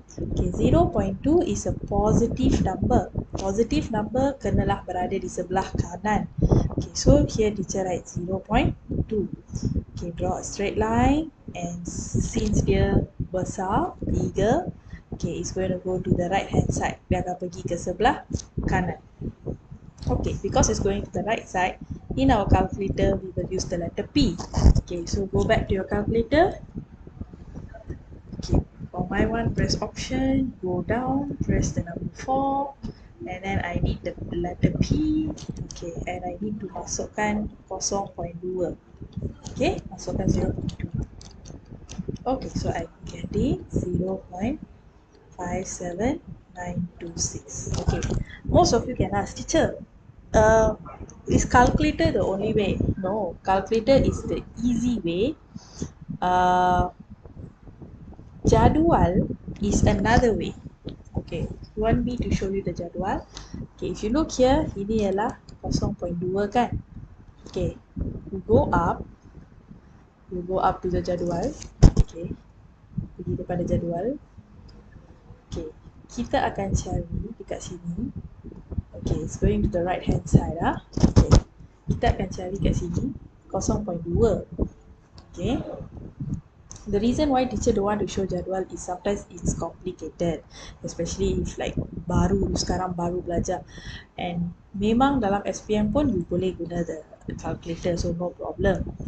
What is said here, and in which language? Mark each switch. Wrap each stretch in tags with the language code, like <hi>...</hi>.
<en>Okay, 0.2 is a positive number. Positive number</en> <ms>kenalah berada di sebelah kanan.</ms> <en>Okay, so here teacher write 0.2. Okay, draw a straight line and since</en> <ms>dia besar,</ms> <en>bigger, okay, it's going to go to the right hand side.</en> <ms>Dia akan pergi ke sebelah kanan.</ms> <en>Okay, because it's going to the right side, in our calculator we will use the letter P. Okay, so go back to your calculator. Okay, for my one, press option, go down, press the number 4, and then I need the letter P. Okay, and I need to</en> <ms>masukkan</ms> <en>0.2. Okay,</en> <ms>masukkan 0.2.</ms> <en>Okay, so I'm getting 0.57926. Okay, most of you can ask, teacher, is calculator the only way? No, calculator is the easy way. Jadual is another way. Okay, you want me to show you the jadual? Okay, if you look here,</en> <ms>ini ialah 0.2 kan?</ms> <en>Okay, you go up to the jadual.</en> <ms>Okay, pergi depan jadual. Okay, kita akan cari dekat sini.</ms> <en>Okay, it's going to the right hand side. Okay,</en> <ms>kita akan cari kat sini 0.2.</ms> <en>Okay, the reason why teacher don't want to show jadual is sometimes it's complicated, especially if like</en> <ms>sekarang baru belajar,</ms> <en>and</en> <ms>memang dalam SPM pun</ms> <en>you</en> <ms>boleh guna</ms> <en>the calculator, so no problem.</en>